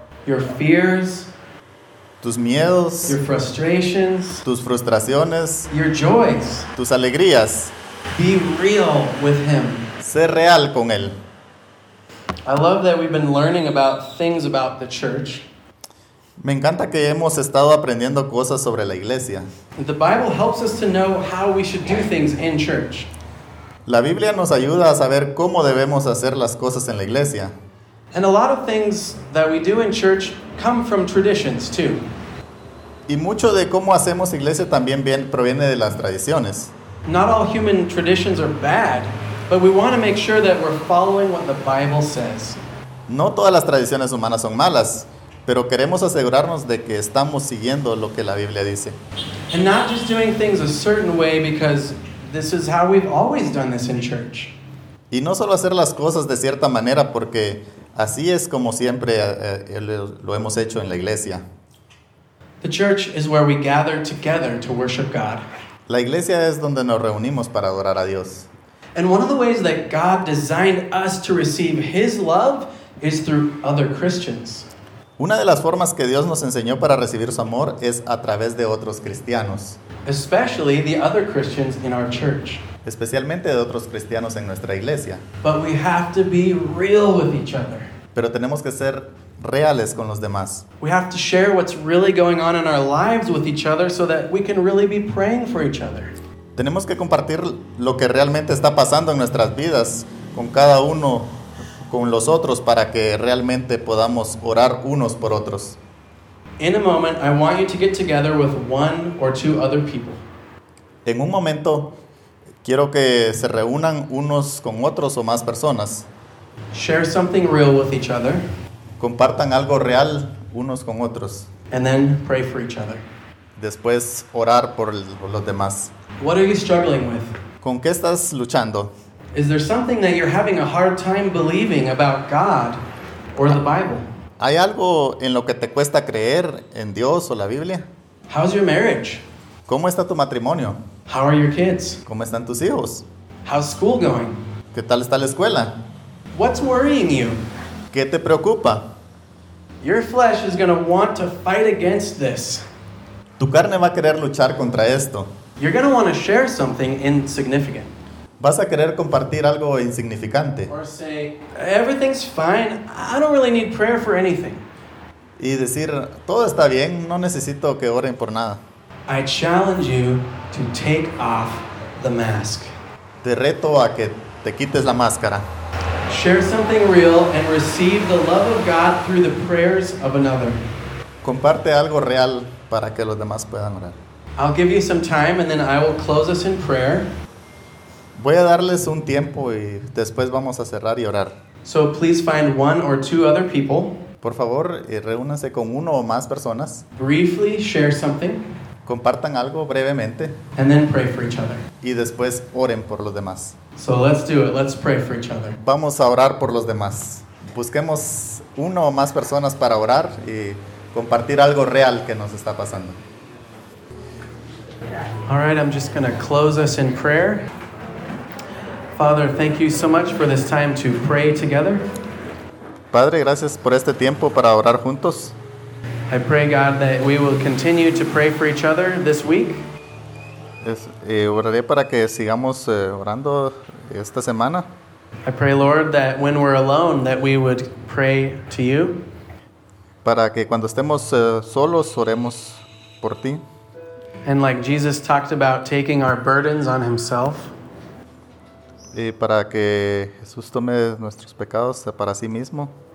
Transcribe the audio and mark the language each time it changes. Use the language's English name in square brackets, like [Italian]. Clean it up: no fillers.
[English] Your fears. [Spanish] Tus miedos. [English] Your frustrations. [Spanish] Tus frustraciones. [English] Your joys. [Spanish] Tus alegrías. [English] Be real with him. [Spanish] Sé real con él. [English] I love that we've been learning about things about the church. [Spanish] Me encanta que hemos estado aprendiendo cosas sobre la iglesia. [English] The Bible helps us to know how we should do things in church. [Spanish] La Biblia nos ayuda a saber cómo debemos hacer las cosas en la iglesia. [English] And a lot of things that we do in church come from traditions too. [Spanish] Y mucho de cómo hacemos iglesia también proviene de las tradiciones. [English] Not all human traditions are bad, but we want to make sure that we're following what the Bible says. [Spanish] No todas las tradiciones humanas son malas, pero queremos asegurarnos de que estamos siguiendo lo que la Biblia dice. [English] And not just doing things a certain way because this is how we've always done this in church. [Spanish] Y no solo hacer las cosas de cierta manera porque así es como siempre lo hemos hecho en la iglesia. [English] The church is where we gather together to worship God. [Spanish] La iglesia es donde nos reunimos para adorar a Dios. [English] And one of the ways that God designed us to receive his love is through other Christians. [Spanish] Una de las formas que Dios nos enseñó para recibir su amor es a través de otros cristianos. [English] Especially the other Christians in our church. [Spanish] Especialmente de otros cristianos en nuestra iglesia. [English] But we have to be real with each other. [Spanish] Pero tenemos que ser reales con los demás. [English] We have to share what's really going on in our lives with each other so that we can really be praying for each other. [Spanish] Tenemos que compartir lo que realmente está pasando en nuestras vidas con cada uno, con los otros, para que realmente podamos orar unos por otros. [English] In a moment, I want you to get together with one or two other people. [Spanish] En un momento, quiero que se reúnan unos con otros o más personas. [English] Share something real with each other. [Spanish] Compartan algo real unos con otros. [English] And then pray for each other. [Spanish] Después, orar por los demás. [English] What are you struggling with? [Spanish] ¿Con qué estás luchando? [English] Is there something that you're having a hard time believing about God or the Bible? [Spanish] ¿Hay algo en lo que te cuesta creer en Dios o la Biblia? [English] How's your marriage? [Spanish] ¿Cómo está tu matrimonio? [English] How are your kids? [Spanish] ¿Cómo están tus hijos? [English] How's school going? [Spanish] ¿Qué tal está la escuela? [English] What's worrying you? [Spanish] ¿Qué te preocupa? [English] Your flesh is going to want to fight against this. [Spanish] Tu carne va a querer luchar contra esto. [English] You're going to want to share something insignificant. [Spanish] Vas a querer compartir algo insignificante. [English] Or say, everything's fine. I don't really need prayer for anything. [Spanish] Y decir, todo está bien. No necesito que oren por nada. [English] I challenge you to take off the mask. [Spanish] Te reto a que te quites la máscara. [English] Share something real and receive the love of God through the prayers of another. [Spanish] Comparte algo real para que los demás puedan orar. [English] I'll give you some time and then I will close us in prayer. [Spanish] Voy a darles un tiempo y después vamos a cerrar y orar. [English] So please find one or two other people. [Spanish] Por favor, reúnanse con uno o más personas. [English] Briefly share something. [Spanish] Compartan algo brevemente. [English] And then pray for each other. [Spanish] Y después oren por los demás. [English] So let's do it. Let's pray for each other. [Spanish] Vamos a orar por los demás. Busquemos uno o más personas para orar y compartir algo real que nos está pasando. [English] All right, I'm just going to close us in prayer. Father, thank you so much for this time to pray together. [Spanish] Padre, gracias por este tiempo para orar juntos. [English] I pray, God, that we will continue to pray for each other this week. [Spanish] Oraré para que sigamos orando esta semana. [English] I pray, Lord, that when we're alone, that we would pray to you. [Spanish] Para que cuando estemos solos, oremos por ti. [English] And like Jesus talked about taking our burdens on himself. [Spanish] Y para que Jesús tome nuestros pecados para sí mismo.